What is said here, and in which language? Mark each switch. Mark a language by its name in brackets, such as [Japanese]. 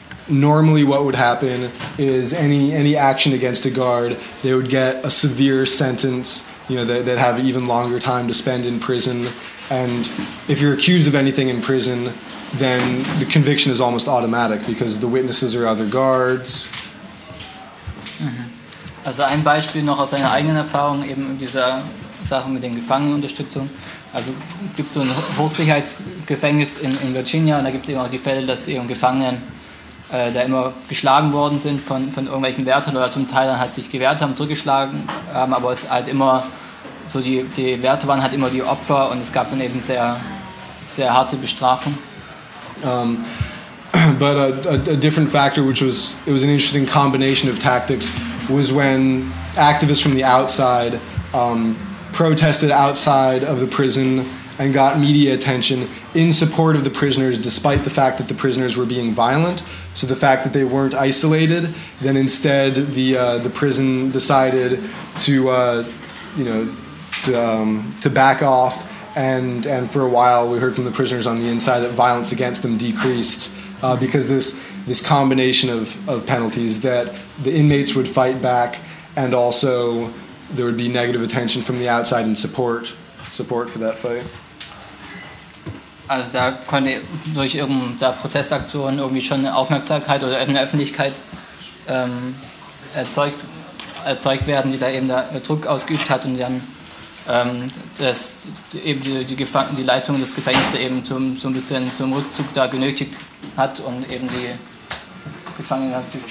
[English] normally what would happen is any action against a guard, they would get a severe sentence, you know, they'd have even longer time to spend in prison. And if you're accused of anything in prison, then the conviction is almost automatic because the witnesses are other guards. [German] Also ein Beispiel noch aus seiner eigenen Erfahrung eben in dieser Sache mit den Gefangenenunterstützung. Also gibt es so ein Hochsicherheitsgefängnis in Virginia und da gibt es eben auch die Fälle, dass eben Gefangenen da immer geschlagen worden sind von irgendwelchen Wärtern oder zum Teil dann halt sich gewehrt haben, zurückgeschlagen haben, aber es halt immer so die Wärter waren halt immer die Opfer und es gab dann eben sehr, sehr harte Bestrafung. [English] But a different factor, which was, it was an interesting combination of tactics, was when activists from the outside protested outside of the prison and got media attention in support of the prisoners, despite the fact that the prisoners were being violent. So the fact that they weren't isolated, then instead the prison decided to back off, and for a while we heard from the prisoners on the inside that violence against them decreased because this combination of penalties, that the inmates would fight back and also there would be negative attention from the outside and support for that fight. [German] Also da konnte durch irgendeine Protestaktion irgendwie schon eine Aufmerksamkeit oder eine Öffentlichkeit erzeugt werden, die da eben da Druck ausgeübt hat und dann dass eben die Leitung des Gefängnisses da eben so ein bisschen zum Rückzug da genötigt hat und eben die Gefangenen hat.